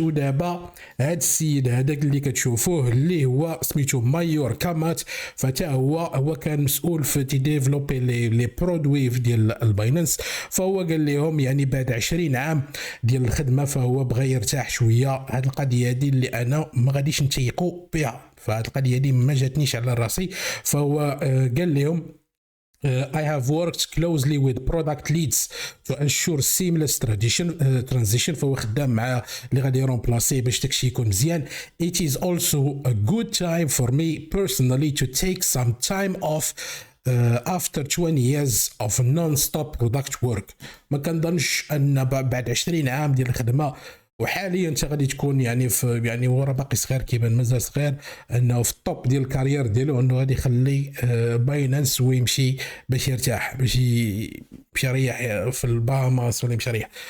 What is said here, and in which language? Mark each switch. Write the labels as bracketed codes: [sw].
[ar] ودابا هاد السيد هذاك اللي كتشوفوه اللي هو سميتو مايور كامات، فتا هو كان مسؤول في ديفلوبي لي برودوي ديال الباينانس. فهو قال لهم يعني بعد 20 عام ديال الخدمه فهو بغى يرتاح شويه. هاد القضيه هادي اللي انا ما غاديش نتيقوا بها، فهاد القضيه هادي ما جاتنيش على راسي. فهو قال لهم [en] I have worked closely with product leads to ensure seamless transition. [ar] فهو خدام مع اللي غادي يرومبلاسي باش داكشي يكون مزيان. [en] It is also a good time for me personally to take some time off after 20 years of non-stop product work. [ar] ما كنظنش ان بعد 20 عام ديال الخدمه وحاليا انت غادي تكون يعني في يعني هو راه باقي صغير كيبان مازال صغير، انه في الطوب ديال الكارير ديالو انه غادي يخلي باينانس ويمشي باش يرتاح، باش يريح في الباهاماس ولا يمشي يريح.